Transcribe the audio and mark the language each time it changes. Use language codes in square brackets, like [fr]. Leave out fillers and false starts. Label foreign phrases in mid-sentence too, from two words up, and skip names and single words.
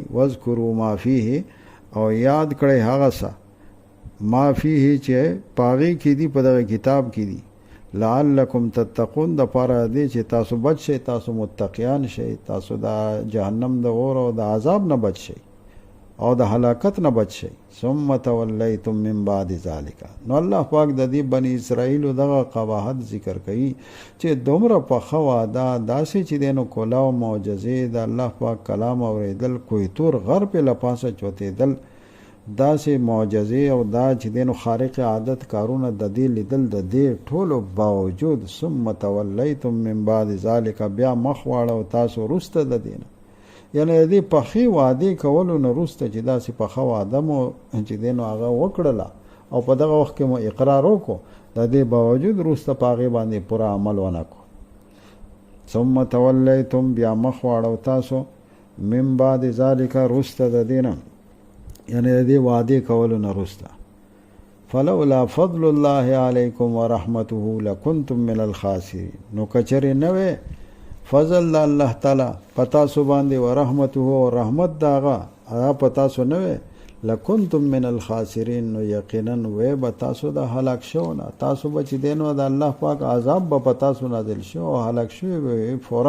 [ar] واذکروا ما فیه، [ps] او یاد کړئ هغه څه [ar] ما فیه [ps] چې په هغې کې دي، په دغه کتاب کې دي. [ar] لعلکم تتقون، [ps] د پاره دی چې تاسو بچ شئ، تاسو متقیان شئ، تاسو د جهنم د اور او د عذاب نه بچ شئ او د هلاکت نه بچ شئ. [ar] ثم تولیتم من بعد ذلک، [ps] نو الله پاک د دې بني اسرائیلو دغه قباحت ذکر کوي چې دومره پخه واده داسې چې دی نو کولا او معجزې د الله پاک کلام اورېدل، کوی تور غر پې له پاسه چوتېدل، داسې معجزې او دا چې دی نو خارق عادت کارونه د دې لیدل، د دې ټولو باوجود [ar] ثم تولیتم من بعد ذلک، [ps] بیا مخ واړو تاسو وروسته د دې نه، یعنی د دې پخې وعدې کولو نه وروسته چې داسې پخه واده مو چې دی نو هغه وکړله او په دغه وخت کې مو اقرار وکړو، د دې باوجود وروسته په هغې باندې پوره عمل ونه کړو. [ar] ثم تولیتم، [ps] بیا مخ واړو تاسو، [ar] من بعد ذلک، [ps] وروسته د دې نه، یعنی د دې وعدې کولو نه وروسته. [ar] فلولا فضل الله علیکم ورحمته لکنتم من الخاسرین، [ps] نو کچرې نه وی فضل د الله تعالی پتا سو باندې ورحمته او رحمت داغه هغه پتا سو نه وی [ar] لکنتم من الخاسرین، [ps] نو یقینا وی به تاسو د هلاک شو نه، تاسو به چې دی نو د الله پاک عذاب به په تاسو نازل شو او هلاک شوي به فورا.